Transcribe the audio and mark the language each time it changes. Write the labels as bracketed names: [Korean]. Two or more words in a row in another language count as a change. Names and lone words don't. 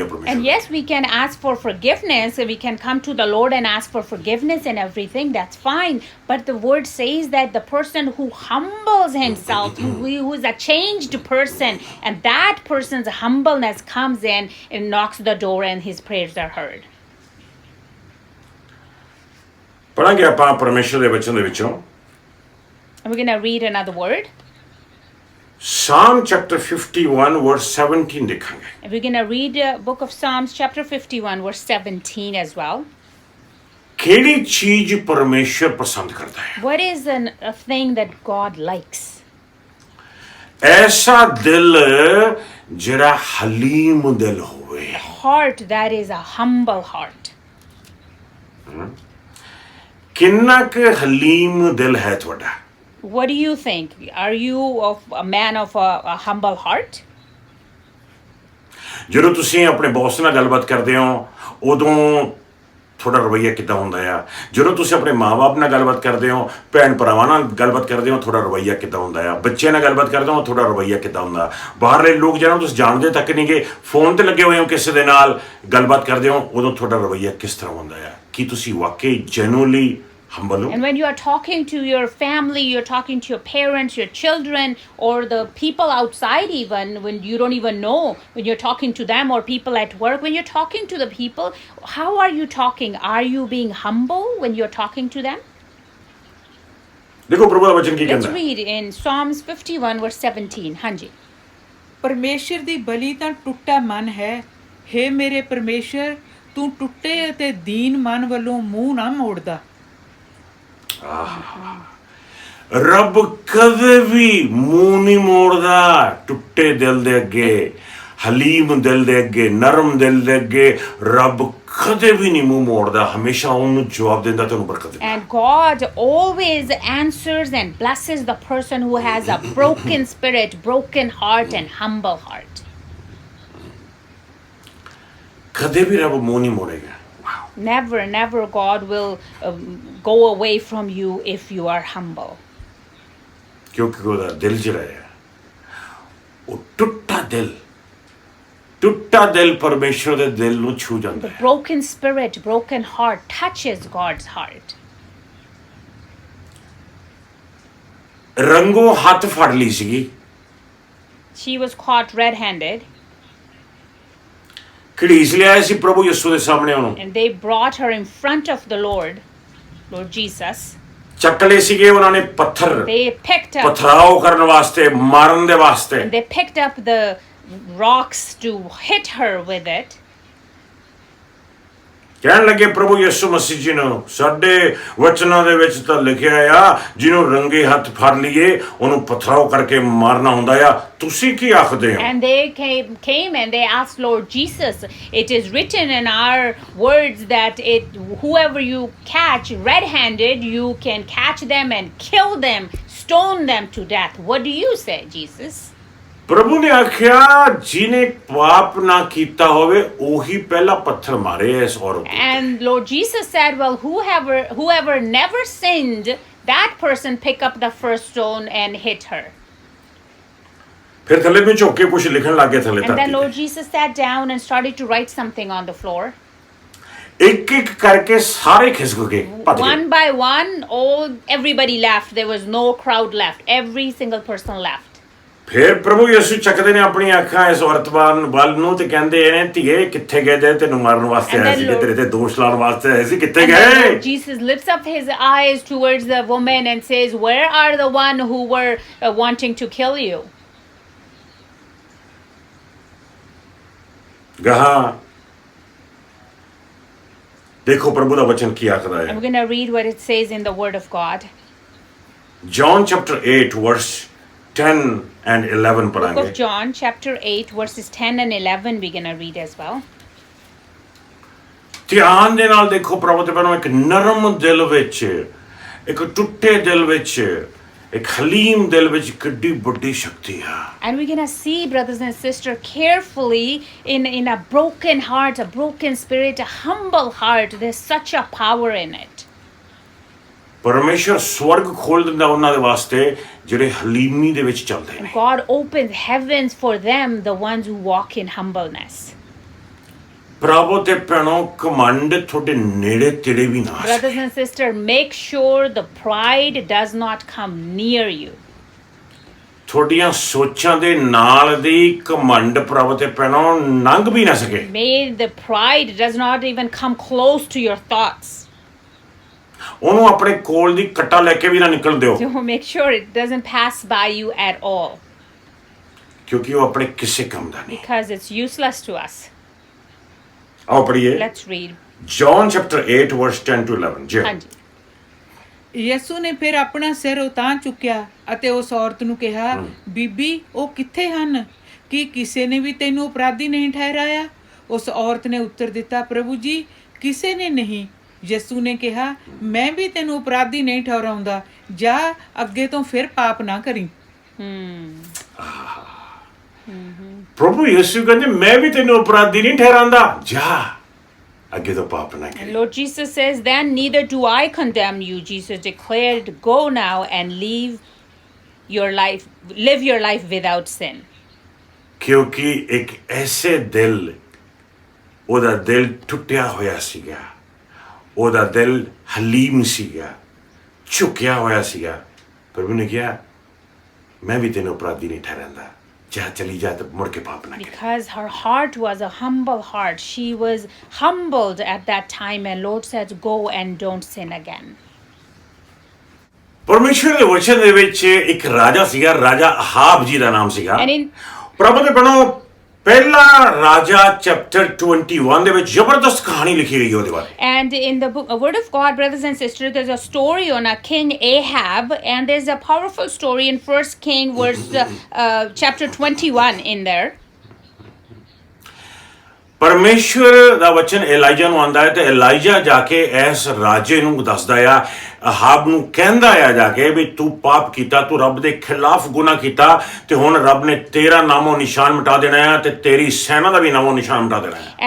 [English] And [Punjabi] ਪਰਮੇਸ਼ਰ। [English] yes, we can ask for forgiveness, we can come to the Lord and ask for forgiveness and everything, that's fine. But the word says that the person who humbles himself, who is a changed person, and that person's humbleness comes in and knocks the door and his prayers are heard. [Punjabi] ਪੜਾਂਗੇ ਆਪਾਂ ਪਰਮੇਸ਼ਰ ਦੇ ਵਚਨ ਦੇ ਵਿੱਚੋਂ [English] And we're going to read another word. Psalm chapter 51 verse 17 ਦੇਖਾਂਗੇ। And we're going to read book of Psalms chapter 51 verse 17 as well. [Punjabi] ਕਿਹੜੀ ਚੀਜ਼ ਪਰਮੇਸ਼ਰ ਪਸੰਦ ਕਰਦਾ ਹੈ? [English] What is a thing that God likes? [Punjabi] ਐਸਾ ਦਿਲ ਜਿਹੜਾ ਹਲੀਮ ਦਿਲ ਹੋਵੇ। [English] heart that is a humble heart. [Punjabi] ਕਿੰਨਾ ਕੁ ਹਲੀਮ ਦਿਲ ਹੈ ਤੁਹਾਡਾ? [English] What do you think? Are you a man of a humble heart? [Punjabi] ਜਦੋਂ ਤੁਸੀਂ ਆਪਣੇ ਬੌਸ ਨਾਲ ਗੱਲਬਾਤ ਕਰਦੇ ਹੋ ਉਦੋਂ ਤੁਹਾਡਾ ਰਵੱਈਆ ਕਿੱਦਾਂ ਹੁੰਦਾ ਆ? ਜਦੋਂ ਤੁਸੀਂ ਆਪਣੇ ਮਾਂ-ਬਾਪ ਨਾਲ ਗੱਲਬਾਤ ਕਰਦੇ ਹੋ, ਭੈਣ ਭਰਾਵਾਂ ਨਾਲ ਗੱਲਬਾਤ ਕਰਦੇ ਹੋ, ਤੁਹਾਡਾ ਰਵੱਈਆ ਕਿੱਦਾਂ ਹੁੰਦਾ ਆ? ਬੱਚਿਆਂ ਨਾਲ ਗੱਲਬਾਤ ਕਰਦੇ ਹੋ, ਤੁਹਾਡਾ ਰਵੱਈਆ ਕਿੱਦਾਂ ਹੁੰਦਾ? ਬਾਹਰਲੇ ਲੋਕ ਜਿਹਨਾਂ ਨੂੰ ਤੁਸੀਂ ਜਾਣਦੇ ਤੱਕ ਨਹੀਂ ਗੇ, ਫੋਨ ਤੇ ਲੱਗੇ ਹੋਏ ਹੋ ਕਿਸੇ ਦੇ ਨਾਲ ਗੱਲਬਾਤ ਕਰਦੇ ਹੋ, ਉਦੋਂ ਤੁਹਾਡਾ ਰਵੱਈਆ ਕਿਸ ਤਰ੍ਹਾਂ ਹੁੰਦਾ ਆ? ਕੀ ਤੁਸੀਂ ਵਾਕਈ [English] genuinely humble [Punjabi] ਹੋ? [English] And when you are talking to your family, you're talking to your parents, your children, or the people outside, even when you don't even know, when you're talking to them, or people at work, when you're talking to the people, how are you talking? Are you being humble when you're talking to them? [Punjabi] ਦੇਖੋ ਪ੍ਰਭੂ ਦਾ ਵਚਨ ਕੀ [English] Let's [Punjabi] ਕਹਿੰਦਾ? [English] read in Psalms 51 verse 17. [Punjabi] ਹਾਂਜੀ. ਪਰਮੇਸ਼ਰ ਦੀ ਬਲੀ ਤਾਂ ਟੁੱਟਾ ਮਨ ਹੈ। ਹੇ ਮੇਰੇ ਪਰਮੇਸ਼ਰ, ਤੂੰ ਟੁੱਟੇ ਅਤੇ ਦੀਨ ਮਨ ਵੱਲੋਂ ਮੂੰਹ ਨਾ ਮੋੜਦਾ। ਰੱਬ ਕਦੇ ਵੀ ਮੂੰਹ ਨਹੀਂ ਮੋੜਦਾ ਟੁੱਟੇ ਦਿਲ ਦੇ ਅੱਗੇ, ਹਲੀਮ ਦਿਲ ਦੇ ਅੱਗੇ, ਨਰਮ ਦਿਲ ਦੇ ਅੱਗੇ ਰੱਬ ਕਦੇ ਵੀ ਨਹੀਂ ਮੂੰਹ ਮੋੜਦਾ, ਹਮੇਸ਼ਾ ਉਹਨੂੰ ਜਵਾਬ ਦਿੰਦਾ ਤੇ ਉਹਨੂੰ ਬਰਕਤ ਦਿੰਦਾ। [English] And God always answers and blesses the person who has a broken spirit, broken heart, and humble heart. [Punjabi] ਕਦੇ ਵੀ ਰੱਬ ਮੂੰਹ ਨਹੀਂ ਮੋੜੇਗਾ। [English] Never, never God will go away from you if you are humble. [Punjabi] ਕਿਉਂਕਿ ਉਹਦਾ ਦਿਲ ਜਿਹੜਾ ਹੈ ਉਹ ਟੁੱਟਾ ਦਿਲ ਪਰਮੇਸ਼ਰ ਦੇ ਦਿਲ ਨੂੰ ਛੂ ਜਾਂਦਾ [English] The [Punjabi] ਹੈ। [English] broken spirit, broken heart touches God's heart. [Punjabi] ਰੰਗੋ ਹੱਥ ਫੜ ਲਈ ਸੀਗੀ, [English] She was caught red-handed, [Punjabi] ਘੜੀਸ ਲਿਆਏ ਸੀ ਪ੍ਰਭੂ ਯਿਸੂ ਦੇ ਸਾਹਮਣੇ ਉਹਨੂੰ, [English] and they brought her in front of the Lord Jesus. [Punjabi] ਚੱਕ ਲਏ ਸੀਗੇ ਉਹਨਾਂ ਨੇ ਪੱਥਰ, [English] They picked up [Punjabi] ਪਥਰਾਓ ਕਰਨ ਵਾਸਤੇ, ਮਾਰਨ ਦੇ ਵਾਸਤੇ। [English] and they picked up the rocks to hit her with it. [Punjabi] ਕਹਿਣ ਲੱਗੇ ਪ੍ਰਭੂ ਯਿਸੂ ਮਸੀਹ ਜੀ ਨੂੰ, ਸਾਡੇ ਵਚਨਾਂ ਦੇ ਵਿੱਚ ਤਾਂ ਲਿਖਿਆ ਆ ਜਿਹਨੂੰ ਰੰਗੇ ਹੱਥ ਫੜ ਲਈਏ ਉਹਨੂੰ ਪਥਰਾਓ ਕਰਕੇ ਮਾਰਨਾ ਹੁੰਦਾ ਆ, ਤੁਸੀਂ ਕੀ ਆਖਦੇ ਹੋ? [English] And they came and they asked Lord Jesus, it is written in our words that whoever you catch red-handed, you can catch them and kill them, stone them to death. What do you say, Jesus? [Punjabi] ਪ੍ਰਭੂ ਨੇ ਆਖਿਆ ਜਿਹਨੇ ਪਾਪ ਨਾ ਕੀਤਾ ਹੋਵੇ ਉਹੀ ਪਹਿਲਾ ਪੱਥਰ ਮਾਰੇ ਇਸ ਔਰਤ ਤੇ। [English] And Lord Jesus said, well, whoever never sinned, that person pick up the first stone and hit her. [Punjabi] ਫਿਰ ਥੱਲੇ ਨੂੰ ਝੁੱਕ ਕੇ ਕੁਝ ਲਿਖਣ ਲੱਗੇ ਥੱਲੇ [English] And then [Punjabi] ਧਰਤੀ [English] Lord [Punjabi] ਤੇ। [English] Jesus sat down and started to write something on the floor. [Punjabi] ਇੱਕ ਇੱਕ ਕਰਕੇ ਸਾਰੇ ਖਿਸਕ ਗਏ, ਭੱਜ ਗਏ। [English] One by one, everybody left. There was no crowd left. Every single person left. [Punjabi] ਫਿਰ ਪ੍ਰਭੂ ਯਿਸੂ ਚੱਕਦੇ ਨੇ ਆਪਣੀਆਂ ਅੱਖਾਂ ਇਸ ਔਰਤ ਵੱਲ ਨੂੰ ਤੇ ਕਹਿੰਦੇ ਨੇ, ਧੀਏ ਕਿੱਥੇ ਗਏ ਜੇ ਤੈਨੂੰ ਮਾਰਨ ਵਾਸਤੇ [English] And [Punjabi] ਆਏ [English] then [Punjabi] ਸੀ, [English] Lord- [Punjabi] ਤੇਰੇ ਤੇ ਦੋਸ਼ ਲਾਉਣ ਵਾਸਤੇ ਆਏ ਸੀ, ਕਿੱਥੇ [English] And then [Punjabi] ਗਏ? [English] Lord Jesus lifts up his eyes towards the woman and says, where are the one who were wanting to kill you? [Punjabi] ਗਾਹਾਂ ਦੇਖੋ ਪ੍ਰਭੂ ਦਾ ਵਚਨ ਕੀ ਆਖਦਾ [English] I'm [Punjabi] ਹੈ। [English] going to read what it says in the Word of God. John chapter 8 verse 10 and 11 Book [Punjabi] ਪੜਾਂਗੇ। [English] of John, chapter 8, verses 10 and 11, we're going to read as well. [Punjabi] ਧਿਆਨ ਦੇ ਨਾਲ ਦੇਖੋ ਪ੍ਰਭੂ ਤੇ ਭੈਣੋ, ਇੱਕ ਨਰਮ ਦਿਲ ਵਿੱਚ, ਇੱਕ ਟੁੱਟੇ ਦਿਲ ਵਿੱਚ, ਇੱਕ ਹਲੀਮ ਦਿਲ ਵਿੱਚ ਕਿੱਡੀ ਵੱਡੀ ਸ਼ਕਤੀ ਹੈ। [English] And we're going to see, brothers and sisters, carefully in a broken heart, a broken spirit, a humble heart, there's such a power in it. [Punjabi] ਪਰਮੇਸ਼ਰ ਸਵਰਗ ਖੋਲ ਦਿੰਦਾ ਉਹਨਾਂ ਦੇ ਵਾਸਤੇ ਜਿਹੜੇ ਹਲੀਮੀ ਦੇ ਵਿੱਚ ਚੱਲਦੇ ਨੇ। [English] God opens heavens for them, the ones who walk in humbleness. [Punjabi] ਪ੍ਰਭੂ ਤੇ ਭੈਣੋ, ਘਮੰਡ ਤੁਹਾਡੇ ਨੇੜੇ ਤੇੜੇ ਵੀ ਨਾ ਆ [English] Brothers [Punjabi] ਸਕੇ। [English] and sisters, make sure the pride does not come near you. [Punjabi] ਤੁਹਾਡੀਆਂ ਸੋਚਾਂ ਦੇ ਨਾਲ ਦੀ ਘਮੰਡ ਪ੍ਰਭੂ ਤੇ ਭੈਣੋ ਲੰਘ ਵੀ ਨਾ ਸਕੇ। [English] May the pride does not even come close to your thoughts. [Punjabi] ਉਹਨੂੰ ਆਪਣੇ ਕੋਲ ਦੀ ਕੱਟਾ ਲੈ ਕੇ ਵੀ ਨਾ ਨਿਕਲ ਦਿਓ, [English] So make sure it doesn't pass by you at all, [Punjabi] ਕਿਉਂਕਿ ਉਹ ਆਪਣੇ ਕਿਸੇ ਕੰਮ ਦਾ ਨਹੀਂ। [English] because it's useless to us. [Punjabi] ਆਓ ਪੜੀਏ [English] Let's read. John chapter 8 verse 10 to 11 ਜੀ। [Punjabi] ਹਾਂਜੀ। ਯਿਸੂ ਨੇ ਫਿਰ ਆਪਣਾ ਸਿਰ ਉਤਾਂ ਚੁੱਕਿਆ ਅਤੇ ਉਸ ਔਰਤ ਨੂੰ ਕਿਹਾ, ਬੀਬੀ ਉਹ ਕਿੱਥੇ ਹਨ? ਕੀ ਕਿਸੇ ਨੇ ਵੀ ਤੈਨੂੰ ਅਪਰਾਧੀ ਨਹੀਂ ਠਹਿਰਾਇਆ? ਉਸ ਔਰਤ ਨੇ ਉੱਤਰ ਦਿੱਤਾ, ਪ੍ਰਭੂ ਜੀ ਕਿਸੇ ਨੇ ਨਹੀਂ। ਯਿਸੂ ਨੇ ਕਿਹਾ, ਮੈਂ ਵੀ ਤੈਨੂੰ ਅਪਰਾਧੀ ਨਹੀਂ ਠਹਿਰਾਉਂਦਾ, ਜਾ ਅੱਗੇ ਤੋਂ ਫਿਰ ਪਾਪ ਨਾ ਕਰੀ। ਪ੍ਰਭੂ ਯਿਸੂ ਕਹਿੰਦੇ ਮੈਂ ਵੀ ਤੈਨੂੰ ਅਪਰਾਧੀ ਨਹੀਂ ਠਹਿਰਾਂਦਾ, ਜਾ ਅੱਗੇ ਤੋਂ ਪਾਪ ਨਾ ਕਰੀ। [English] Lord Jesus says, then neither do I condemn you, Jesus declared, go now and live your life without sin. [Punjabi] ਕਿਉਂਕਿ ਇੱਕ ਐਸੇ ਦਿਲ, ਉਹਦਾ ਦਿਲ ਟੁੱਟਿਆ ਹੋਇਆ ਸੀਗਾ, ਉਹਦਾ ਦਿਲ ਹਲੀਮ ਸੀਗਾ, ਝੁਕਿਆ ਹੋਇਆ ਸੀਗਾ। ਪ੍ਰਭੂ ਨੇ ਕਿਹਾ ਮੈਂ ਵੀ ਤੈਨੂੰ ਅਪਰਾਧੀ ਨਹੀਂ ਠਹਿਰਾਂਦਾ, ਜਾ ਚਲੀ ਜਾ ਤੇ ਮੁੜ ਕੇ ਪਾਪ ਨਾ ਕਰੀ। [English] Because her heart was a humble heart. She was humbled at that time, and Lord says, go and don't sin again. [Punjabi] ਪਰਮੇਸ਼ਵਰ ਦੇ ਵਚਨ ਦੇ ਵਿੱਚ ਇੱਕ ਰਾਜਾ ਸੀਗਾ, ਰਾਜਾ ਅਹਾਬ ਜੀ ਦਾ ਨਾਮ ਸੀਗਾ। [English] And in [Punjabi] ਪ੍ਰਭੂ ਦੇ ਬਣੋ ਪਹਿਲਾ ਰਾਜਾ ਚੈਪਟਰ 21 ਦੇ ਵਿੱਚ ਜ਼ਬਰਦਸਤ ਕਹਾਣੀ ਲਿਖੀ ਗਈ ਉਹਦੇ ਬਾਰੇ। [English] And in the Word of God, brothers and sisters, there's a story on a king Ahab, and there's a powerful story in 1 King chapter 21 in there. [Punjabi] ਪਰਮੇਸ਼ਵਰ ਦਾ ਵਚਨ ਏਲਾਈਜਾ ਨੂੰ ਆਉਂਦਾ ਹੈ ਤੇ ਏਲਾਈਜਾ ਜਾ ਕੇ ਇਸ ਰਾਜੇ ਨੂੰ ਦੱਸਦਾ ਆ, ਅਹਾਬ ਨੂੰ ਕਹਿੰਦਾ ਆ ਜਾ ਕੇ ਵੀ ਤੂੰ ਪਾਪ ਕੀਤਾ, ਤੂੰ ਰੱਬ ਦੇ ਖਿਲਾਫ ਗੁਨਾਹ ਕੀਤਾ ਤੇ ਹੁਣ ਰੱਬ ਨੇ ਤੇਰਾ ਨਾਮੋ ਨਿਸ਼ਾਨ ਮਿਟਾ ਦੇਣਾ ਹੈ ਤੇ ਤੇਰੀ ਸੈਨਾ ਦਾ ਵੀ ਨਾਮੋ ਨਿਸ਼ਾਨ ਮਿਟਾ ਦੇਣਾ ਹੈ।